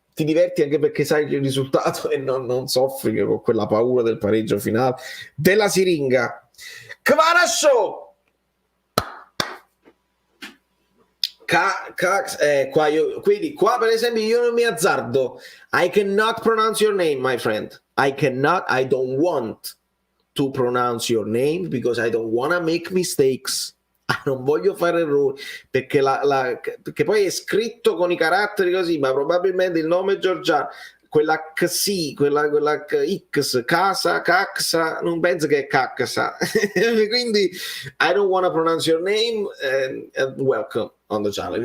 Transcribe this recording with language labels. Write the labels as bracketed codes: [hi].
[it] Ti diverti anche perché sai il risultato e non soffri con quella paura del pareggio finale della siringa. Kvara Show! Qua per esempio io non mi azzardo. [en] I cannot pronounce your name, my friend. I don't want to pronounce your name because I don't want to make mistakes. [it] Non voglio fare errori perché perché poi è scritto con i caratteri così, ma probabilmente il nome è georgiano, quella XI, quella X, casa, caxa, non penso che è caxa. [en] Quindi I don't want to pronounce your name and welcome on the channel.